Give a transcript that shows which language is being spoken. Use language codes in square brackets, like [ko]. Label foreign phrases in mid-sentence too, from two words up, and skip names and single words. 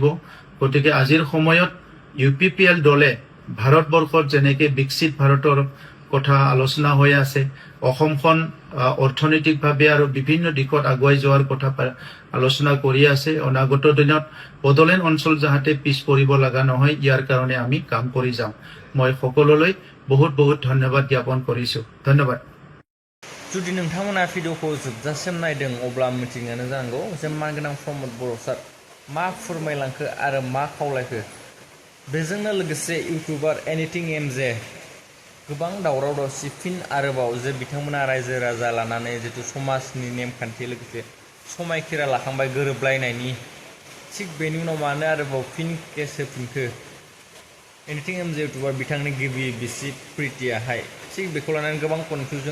[as] গতিকে আজিৰ সময়ত ইউপিপিএল দলে ভাৰতবৰ্ষত যেনেকে বিকশিত ভাৰতৰ কথা আলোচনা হৈ আছে অসমখন অৰ্থনৈতিকভাৱে আৰু বিভিন্ন দিশত আগুৱাই যোৱাৰ কথা আলোচনা কৰি আছে। অনাগত দিনত বড়োলেণ্ড অঞ্চল যাতে পিছ পৰিব লগা নহয় ইয়াৰ কাৰণে আমি কাম কৰি যাম। মই সকলোলৈ বহুত বহুত ধন্যবাদ জ্ঞাপন কৰিছো। ধন্যবাদ। [brx] जुदि नोंथांमोना भिडिअखौ जोबजासिम नायदों अब्ला मिथिनायानो जानांगौ जे मानगोनां प्रमद बर' सार मा फोरमायलांखो आरो मा खावलायखो। बेजोंनो लोगोसे इउटुबार एनिथिं एमजे गोबां दावराव दावसि फिन आरोबाव जे बिथांमोना रायजो राजा लानानै जितु समाजनि नेमखान्थि लोगोसे समायखिरा लाखांबाय गोरोबलायनायनि थिग बेनि उनाव मानो आरोबाव फिन केस होफिनखो एनिथिं एमजे इउटुबार बिथांनि गिबि बिसि प्रितियाहाय थिग बेखौ लानानै गोबां कनफिउजन